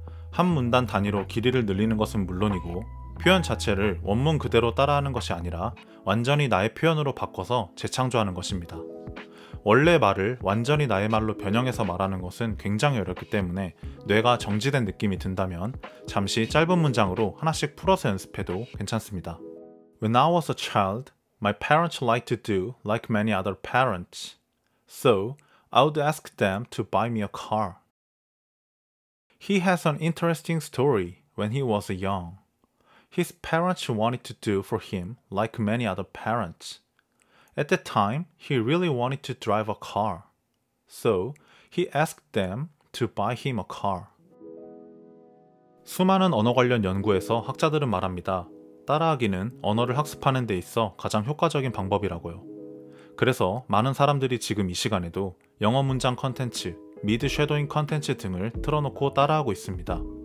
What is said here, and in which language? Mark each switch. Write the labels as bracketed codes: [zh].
[ko] 한 문단 단위로 길이를 늘리는 것은 물론이고 표현 자체를 원문 그대로 따라하는 것이 아니라 완전히 나의 표현으로 바꿔서 재창조하는 것입니다. 원래 말을 완전히 나의 말로 변형해서 말하는 것은 굉장히 어렵기 때문에 뇌가 정지된 느낌이 든다면 잠시 짧은 문장으로 하나씩 풀어서 연습해도 괜찮습니다. [en] When I was a child, my parents liked to do like many other parents. So I would ask them to buy me a car. He has an interesting story when he was young. His parents wanted to do for him like many other parents. At that time, he really wanted to drive a car. So he asked them to buy him a car. [ko] 수많은 언어 관련 연구에서 학자들은 말합니다. 따라하기는 언어를 학습하는 데 있어 가장 효과적인 방법이라고요. 그래서 많은 사람들이 지금 이 시간에도 영어 문장 컨텐츠, 미드 쉐도잉 컨텐츠 등을 틀어놓고 따라하고 있습니다.